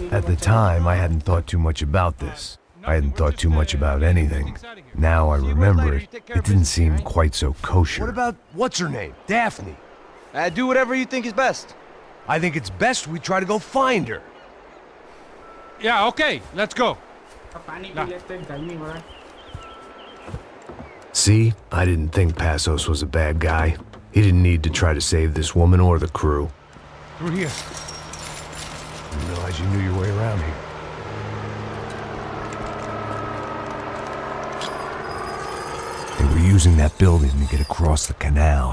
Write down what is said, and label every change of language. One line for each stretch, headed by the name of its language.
English: At the time, I hadn't thought too much about this. I hadn't thought too much about anything. Now I remember it, it didn't seem quite so kosher. What about, what's her name? Daphne? Do whatever you think is best. I think it's best we try to go find her. Yeah, okay, let's go.
Hindi: पानी P लेते हैं गर्मी हो रहा है
English: See, I didn't think Passos was a bad guy. He didn't need to try to save this woman or the crew. Through here. Didn't realize you knew your way around here. They were using that building to get across the canal.